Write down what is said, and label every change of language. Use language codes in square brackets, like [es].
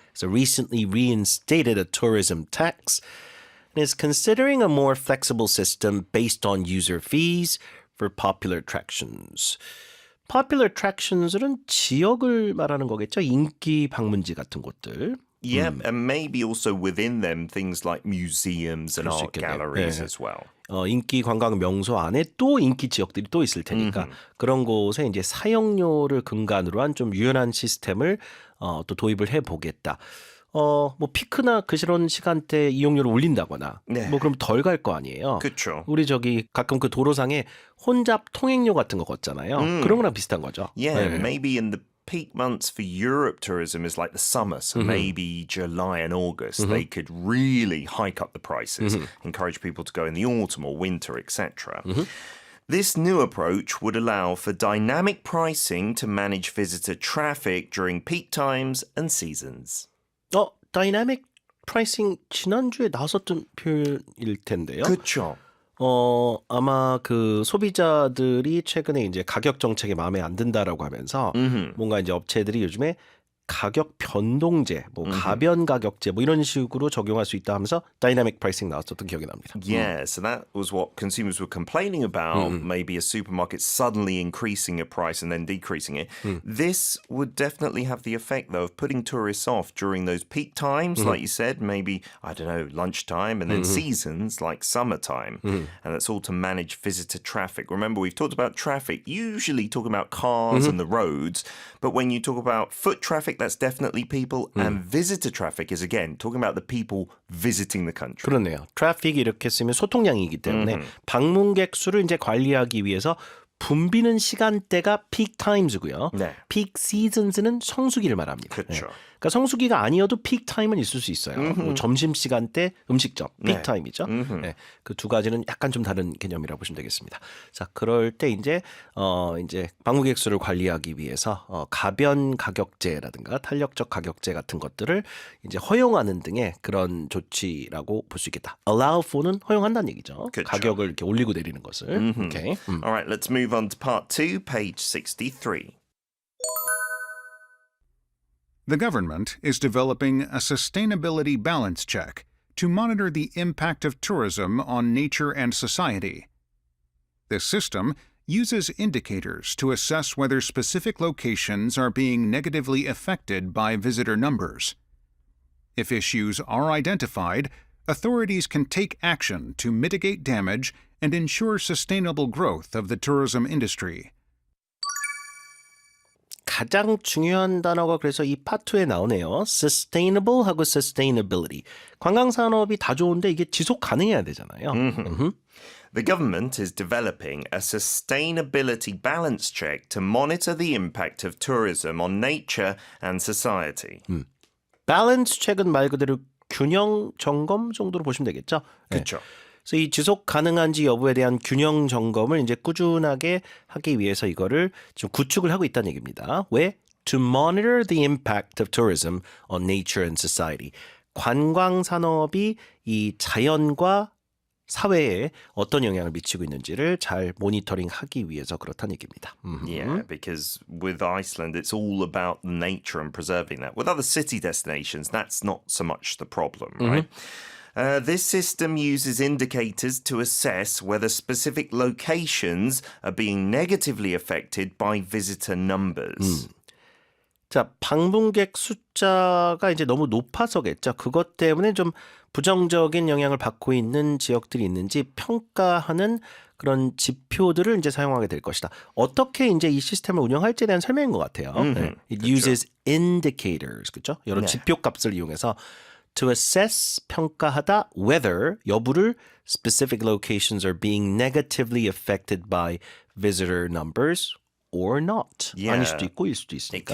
[en] So recently reinstated a tourism tax and is considering a more flexible system based on user fees for popular attractions. Popular attractions [ko] 은 지역을 말하는 거겠죠. 인기 방문지 같은 곳들. [en] Yeah, and maybe also within them things like museums and [ko] 그럴 수 [en] art [ko] 있겠네요. [en] galleries [ko] 네. [en] as well. [ko] 인기 관광 명소 안에 또 인기 지역들이 또 있을 테니까 그런 곳에 이제 사용료를 근간으로 한 좀 유연한 시스템을 또 도입을 해 보겠다. 뭐 피크나 그런 시간대 이용료를 올린다거나 네. 뭐 그럼 덜 갈 거 아니에요. 그렇죠. 우리 저기 가끔 그 도로상에 혼잡 통행료 같은 거 걷잖아요. 그런 거랑 비슷한 거죠. [en] Yeah, [ko] 네. [en] maybe in the peak months for Europe tourism is like the summer, so maybe July and August they could really hike up the prices, encourage people to go in the autumn or winter, etc. This new approach would allow for dynamic pricing to manage visitor traffic during peak times and seasons. [ko] 다이나믹 프라이싱 지난주에 나왔었던 표현일 텐데요. 그렇죠. 아마 그 소비자들이 최근에 이제 가격 정책에 마음에 안 든다라고 하면서 뭔가 이제 업체들이 요즘에 가격 변동제, 뭐 가변 가격제 뭐 이런 식으로 적용할 수 있다 하면서 다이나믹 프라이싱 나왔었던 기억이 납니다. [en] Yeah, so that was what consumers were complaining about. Maybe a supermarket suddenly increasing a price and then decreasing it. This would definitely have the effect, though, of putting tourists off during those peak times, like you said, maybe, I don't know, lunchtime, and then seasons like summertime. And that's all to manage visitor traffic. Remember, we've talked about traffic, usually talking about cars and the roads, but when you talk about foot traffic, that's definitely people, and visitor traffic is, again, talking about the people visiting the country. [ko] 그렇네요. 트래픽이 이렇게 쓰면 소통량이기 때문에 방문객 수를 이제 관리하기 위해서 붐비는 시간대가 [en] peak times [ko] 고요. 네. [en] peak seasons [ko] 는 성수기를 말합니다. 그렇죠. 그러니까 성수기가 아니어도 [en] peak time [ko] 은 있을 수 있어요. 뭐 점심 시간대 음식점 [en] peak [ko] 네. [en] time [ko] 이죠. 네. 그 두 가지는 약간 좀 다른 개념이라고 보시면 되겠습니다. 자, 그럴 때 이제 방문객 수를 관리하기 위해서 가변 가격제라든가 탄력적 가격제 같은 것들을 이제 허용하는 등의 그런 조치라고 볼 수 있겠다. [en] allow for [ko] 는 허용한다는 얘기죠. 그렇죠. 가격을 이렇게 올리고 내리는 것을. 오케이. [en] All right, let's move on to part 2, page 63. The government is developing a sustainability balance check to monitor the impact of tourism on nature and society. This system uses indicators to assess whether specific locations are being negatively affected by visitor numbers. If issues are identified, authorities can take action to mitigate damage and ensure sustainable growth of the tourism industry. [ko] 가장 중요한 단어가 그래서 이 파트에 나오네요. [en] sustainable하고 sustainability. [ko] 관광 산업이 다 좋은데 이게 지속 가능해야 되잖아요. [en] The government is developing a sustainability balance check to monitor the impact of tourism on nature and society. [ko] 밸런스 책은 말 그대로 균형 점검 정도로 보시면 되겠죠. 네. 그렇죠. 그래서 이 지속 가능한지 여부에 대한 균형 점검을 이제 꾸준하게 하기 위해서 이거를 좀 구축을 하고 있다는 얘기입니다. 왜? [en] To monitor the impact of tourism on nature and society. [ko] 관광 산업이 이 자연과 사회에 어떤 영향을 미치고 있는지를 잘 모니터링하기 위해서 그렇다는 얘기입니다. [en] Yeah, because with Iceland, it's all about nature and preserving that. With other city destinations, that's not so much the problem, right? This system uses indicators to assess whether specific locations are being negatively affected by visitor numbers. [ko] 자, 방문객 숫자가 이제 너무 높아서겠죠. 그것 때문에 좀 부정적인 영향을 받고 있는 지역들이 있는지 평가하는 그런 지표들을 이제 사용하게 될 것이다. 어떻게 이제 이 시스템을 운영할지에 대한 설명인 것 같아요. 네. [en] It [ko] 그렇죠. [en] uses indicators, [ko] 그렇죠? 여러 네. 지표 값을 이용해서 [en] to assess, [ko] 평가하다, [en] whether, [ko] 여부를 [en] specific locations are being negatively affected by visitor numbers or not. Yeah. [ko] 아닐 수도 있고 일 수도 [en] It [ko] 있으니까.